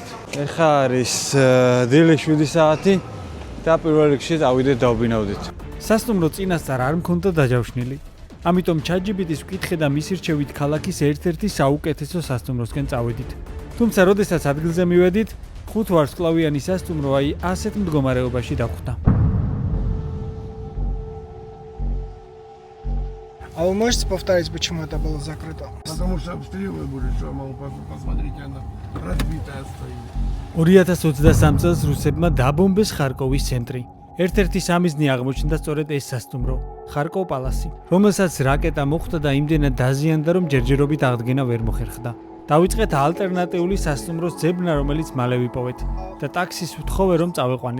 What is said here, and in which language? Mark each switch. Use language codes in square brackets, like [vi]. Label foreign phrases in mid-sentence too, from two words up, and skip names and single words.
[ka] ეხლა არის დილის 7 საათი და პირველ რიგში დავიდეთ დავბინავდით. სასტუმრო წინასწარ არ მქონდა დაჯავშნილი. ამიტომ ChatGPT-ს ვკითხე და მის რჩევით ქალაქის ერთ-ერთი საუკეთესო სასტუმროსკენ წავედით. თუმცა, როდესაც ადგილზე მივედით, 5 ვარსკვლავიანი სასტუმრო აი ასეთ მდგომარეობაში დახვდა. [ru] А вы можете повторить, почему это было закрыто? Потому что обстрелы были, что, мол, посмотрите, она разбитая стоит. [ka] 2023 წელს რუსებმა დაბომბეს ხარკოვის ცენტრი. ერთ-ერთი სამიზნე აღმოჩნდა სწორედ ეს სასტუმრო, ხარკოვ პალასი, რომელსაც რაკეტა მოხვდა და იმდენად დაზიანდა, რომ ჯერჯერობით აღდგენა ვერ მოხერხდა. დავიწყეთ ალტერნატიული სასტუმროს ძებნა, რომელიც მალე ვიპოვეთ და ტაქსის ვთხოვე, რომ წავეყვანეთ.